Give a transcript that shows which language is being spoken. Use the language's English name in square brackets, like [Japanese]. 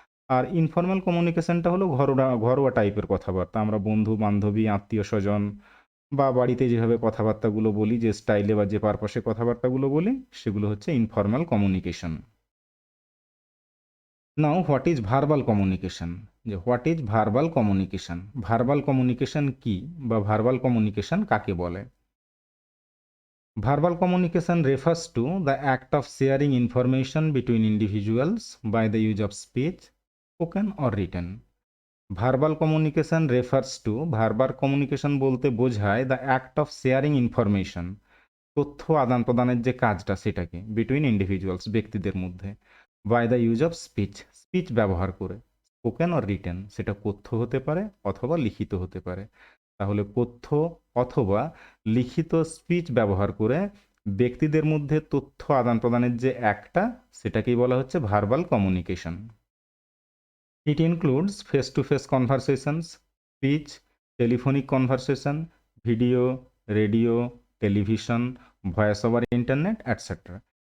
[Bangla] আর informal কমিউনিকেশনটা হলো ঘরোয়া ঘরোয়া টাইপের কথাবার্তা, আমরা বন্ধু বান্ধবী আত্মীয় স্বজন বা বাড়িতে যেভাবে কথাবার্তাগুলো বলি, যে স্টাইলে বা যে পারপাসে কথাবার্তাগুলো বলি, সেগুলো হচ্ছে informal communication. [English] now what is verbal communication, [Bangla] যে what is verbal communication, verbal communication কি বা ভার্বাল কমিউনিকেশন কাকে বলে। [English] Verbal communication refers to the act of sharing information between individuals by the use of speech, spoken or written. Verbal communication refers to, verbal communication [Bangla] বলতে বোঝায় [English] the act of sharing information, [Bangla] তথ্য আদান প্রদানের যে কাজটা সেটাকে, [English] between individuals [Bangla] ব্যক্তিদের মধ্যে, [English] by the use of speech, speech [Bangla] ব্যবহার করে, [English] spoken or written [Bangla] সেটা কথ্য হতে পারে [English] অথবা লিখিত হতে পারে। [Bangla] তাহলে কথ্য অথবা লিখিত স্পিচ ব্যবহার করে ব্যক্তিদের মধ্যে তথ্য আদান প্রদানের যে একটা, সেটাকেই বলা হচ্ছে verbal communication. [English] It includes face to face conversations, speech, telephonic conversation, video, radio, television, voice over internet etcetera.